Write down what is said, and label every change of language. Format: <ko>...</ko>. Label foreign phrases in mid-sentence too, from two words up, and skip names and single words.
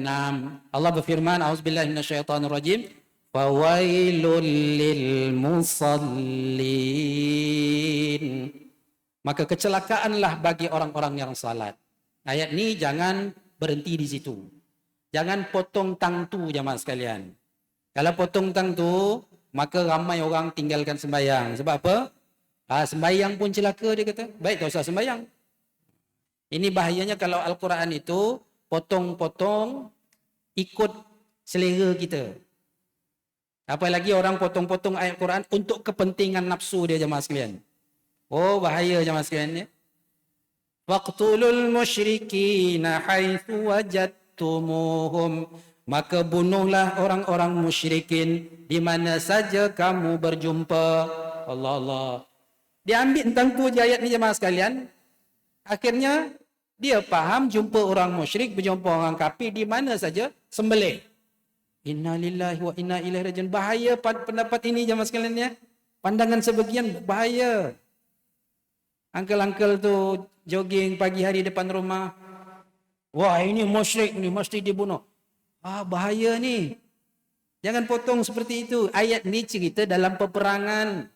<ms>Allah berfirman,</ms> <ar>أعوذ بالله من الشيطان الرجيم. فويل للمصلين.</ar> <ms>Maka kecelakaanlah bagi orang-orang yang salat. Ayat ini jangan berhenti di situ. Jangan potong tangtu jemaah sekalian. Kalau potong tangtu, maka ramai orang tinggalkan sembahyang. Sebab apa? Sembahyang pun celaka dia kata. Baik, tak usah sembahyang. Ini bahayanya kalau Al-Quran itu potong-potong ikut selera kita. Apalagi orang potong-potong ayat Quran untuk kepentingan nafsu dia jemaah sekalian. Oh, bahaya jemaah sekalian ya.</ms> <ar>واقتلوا المشركين حيث وجدتموهم.</ar> <ms>Maka bunuhlah orang-orang musyrikin di mana saja kamu berjumpa.</ms> <ar>الله الله.</ar> <ms>Dia ambil tentang tu ayat ni jemaah sekalian. Akhirnya dia faham jumpa orang musyrik, berjumpa orang kafir di mana saja, sembelih.</ms> <ar>إنا لله وإنا إليه راجعون.</ar> <ms>Bahaya pendapat ini jemaah sekalian ya. Pandangan sebagian bahaya. Uncle-uncle tu jogging pagi hari depan rumah. Wah, ini musyrik ni, mesti dibunuh. Bahaya ni. Jangan potong seperti itu. Ayat ni cerita dalam peperangan.</ms>